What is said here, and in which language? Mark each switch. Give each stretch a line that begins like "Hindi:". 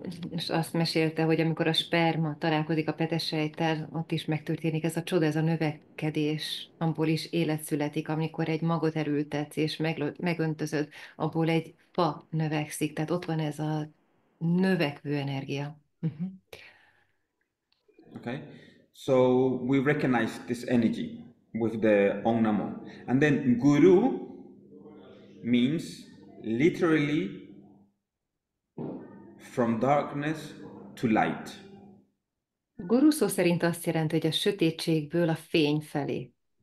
Hungarian: És azt mesélte, hogy amikor a sperma találkozik a petesejttel, ott is megtörténik ez a csoda, ez a növekedés, abból is élet születik, amikor egy magot erültetsz és megöntözöd, abból egy fa növekszik, tehát ott van ez a növekvő energia.
English: Okay, so we recognize this energy with the Om Namo, and then Guru means literally from darkness to light.
Hungarian: Guru szó szerint azt jelenti, hogy a sötétségből a fény felé.